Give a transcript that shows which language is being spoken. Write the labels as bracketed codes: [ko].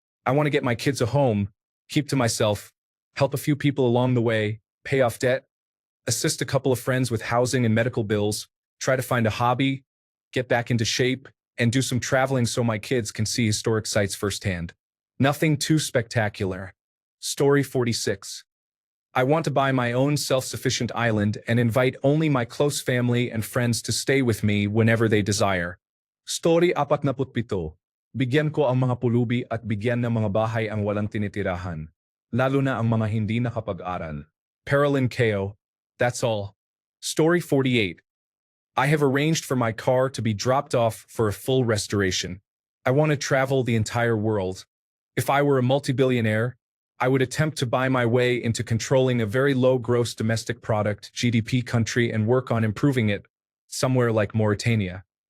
[en] I want to get my kids a home, keep to myself, help a few people along the way, pay off debt, assist a couple of friends with housing and medical bills, try to find a hobby, get back into shape, and do some traveling so my kids can see historic sites firsthand. Nothing too spectacular. Story 46. I want to buy my own self-sufficient island and invite only my close family and friends to stay with me whenever they desire. Story 47. [tl] Bigyan ko ang mga pulubi at bigyan ng mga bahay ang walang tinitirahan, lalo na ang mga hindi nakapag-aral. [en] Paralyn Ko. That's all. Story 48. I have arranged for my car to be dropped off for a full restoration. I want to travel the entire world. If I were a multi-billionaire, I would attempt to buy my way into controlling a very low gross domestic product (GDP) country and work on improving it, somewhere like Mauritania.